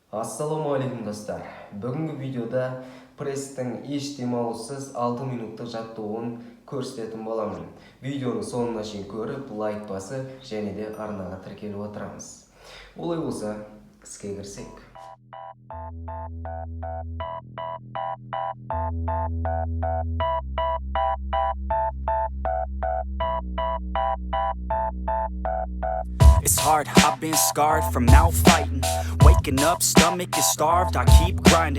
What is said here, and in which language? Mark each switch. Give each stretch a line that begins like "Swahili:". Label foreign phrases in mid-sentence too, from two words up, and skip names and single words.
Kazakh: Ассалаумағалейкум достар. Бүгінгі видеода пресстің еш демалыссыз 6 минуттық жаттығуын көрсететін боламын. Видеоны соңына шейін көріп, лайк басып, және де арнаға тіркеліп отырамыз. Олай болса, іске кірсек.
English: It's hard, I've been scarred from out fighting. Waking up, stomach is starved, I keep grinding.